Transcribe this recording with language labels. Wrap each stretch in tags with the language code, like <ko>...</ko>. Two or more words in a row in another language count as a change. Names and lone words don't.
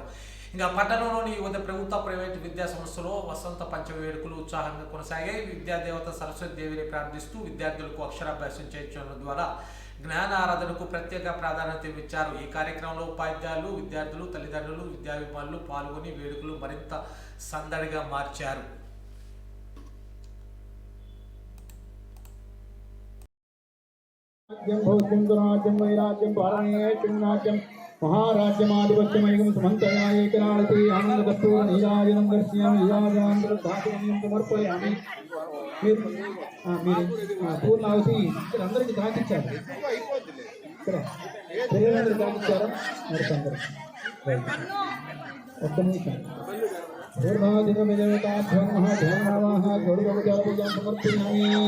<te>ఇంకా పట్టణంలోని వివిధ ప్రభుత్వ, ప్రైవేటు విద్యా సంస్థలు వసంత పంచమి వేడుకలు ఉత్సాహంగా కొనసాగాయి. విద్యాదేవత సరస్వతి దేవిని ప్రార్థిస్తూ విద్యార్థులకు అక్షరాభ్యాసం చేయించడం ద్వారా జ్ఞాన ఆరాధనకు ప్రత్యేక ప్రాధాన్యత ఇచ్చారు. ఈ కార్యక్రమంలో ఉపాధ్యాయులు, విద్యార్థులు, తల్లిదండ్రులు, విద్యాభిమానులు పాల్గొని వేడుకలు మరింత సందడిగా మార్చారు.</te> <sa>महाराज्यमाधिपत्यमयं समन्तया एकनाळते आनन्दकर्पूर नीराजनं दर्शयामि नीराजनान्तरधातुं समर्पयामि</sa> <te>పూర్ణావతి ఇక్కడ అందరికి దాటించారు. ఇక్కడ పిల్లలందరూ దాటించారా? ఒక్క నిమిషం.</te> <sa>పూర్ణాధిపతిదేవతాభ్యం మహాధ్యానవాహ గౌరవజాపూజాం సమర్పయామి.</sa>